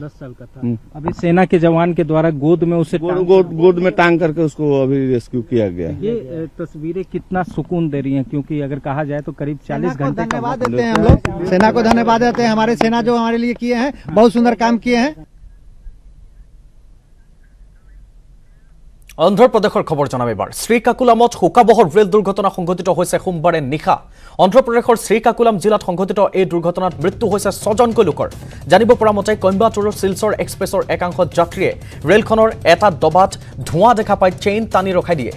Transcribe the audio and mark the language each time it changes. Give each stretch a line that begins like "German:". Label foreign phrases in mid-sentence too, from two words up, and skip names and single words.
Hindi: 10 साल का था। अभी सेना के जवान के द्वारा गोद में उसे गोद में टांग करके उसको अभी रेस्क्यू किया गया। ये तस्वीरें कितना सुकून दे रही हैं, क्योंकि अगर कहा जाए तो करीब 40 घंटे धन्यवाद देते हैं हम लोग, सेना को धन्यवाद देते हैं। हमारे सेना जो हमारे लिए किए हैं, बहुत सुंदर काम किए हैं।
Assamese: অন্ধ্ৰপ্ৰদেশৰ খবৰ জনাম এবাৰ। শ্ৰীকাকুলামত শোকাবহৰ ৰেল দুৰ্ঘটনা সংঘটিত হৈছে সোমবাৰে নিশা। অন্ধ্ৰপ্ৰদেশৰ শ্ৰীকাকুলাম জিলাত সংঘটিত এই দুৰ্ঘটনাত মৃত্যু হৈছে 6জনকৈ লোকৰ। জানিব পৰা মতে কইম্বাটুৰৰ শিলচৰ এক্সপ্ৰেছৰ একাংশ যাত্ৰীয়ে ৰেলখনৰ এটা দবাত ধোঁৱা দেখা পাই চেইন টানি ৰখাই দিয়ে।